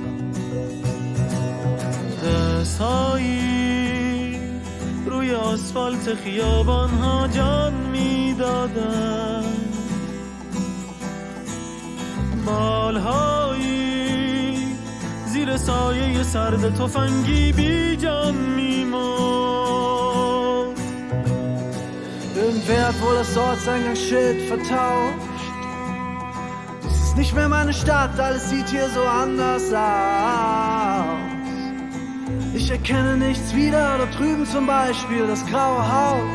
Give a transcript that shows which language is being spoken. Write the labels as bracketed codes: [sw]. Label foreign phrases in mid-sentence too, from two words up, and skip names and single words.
[fa] دستهایی روی آسفالت خیابان ها جان می دادن. بالهایی زیر سایه سرد تفنگی بی جان میمرد. [de] Irgendwer hat wohl das Ortseingangsschild vertauscht. Das ist nicht mehr meine Stadt, alles sieht hier so anders aus. Ich erkenne nichts wieder, da drüben zum Beispiel das graue Haus.